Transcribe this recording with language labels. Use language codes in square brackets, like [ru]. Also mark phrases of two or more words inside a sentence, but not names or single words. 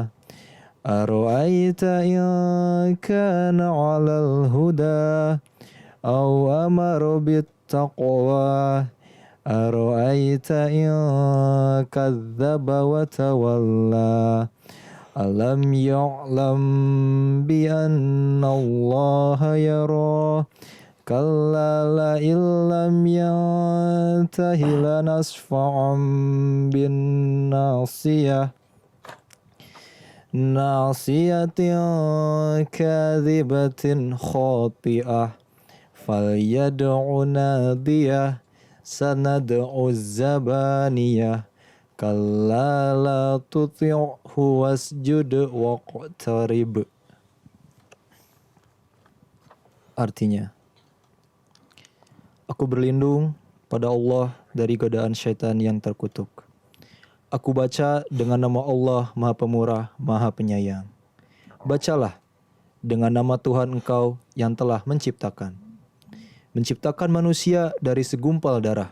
[ar] أرأيت إن كان على الهدى أو أمر بالتقوى. أرأيت إن كذب وتولى. ألم يعلم بأن الله يرى. كلا لئن لم ينته لنسفعا بالناصية. ناصية كاذبة خاطئة. فليدع ناديه. سندع الزبانية. كلا لا تطعه واسجد واقترب. [ms] Artinya, aku berlindung pada Allah dari godaan syaitan yang terkutuk. Aku baca dengan nama Allah Maha Pemurah, Maha Penyayang. Bacalah dengan nama Tuhan engkau yang telah menciptakan manusia dari segumpal darah.